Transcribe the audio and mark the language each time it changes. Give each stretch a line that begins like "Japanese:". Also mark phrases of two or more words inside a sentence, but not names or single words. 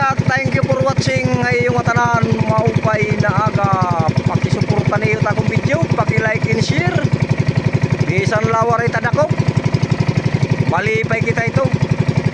English: thank you for watching
Waray: ngayong matanan maupay na aga. Pakisuporta niyo ta akong video, paki-
English: like and share.
Waray: Bisan lawar itadako. Malipay kita ito.